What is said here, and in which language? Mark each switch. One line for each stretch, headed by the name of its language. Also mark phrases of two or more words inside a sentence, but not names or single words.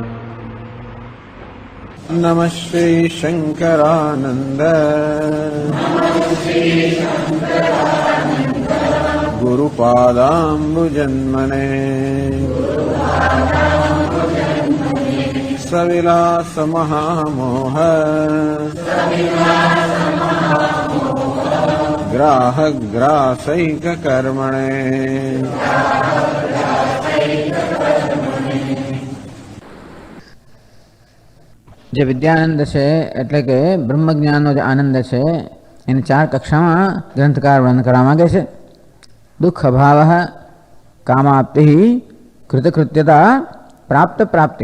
Sanskrit: नमः श्री शंकरानंद गुरुपादाम्बुजन्मने सविलास महामोह ग्राहग्रासैक कर्मणे।
Gujarati: જે વિદ્યાનંદ છે એટલે કે બ્રહ્મજ્ઞાનનો જે આનંદ છે એની 4 કક્ષામાં ગ્રંથકાર વર્ણન કરવા માંગે છે. દુઃખ અભાવ, કામાપ્તિ, કૃતકૃત્યતા, પ્રાપ્ત પ્રાપ્તિ.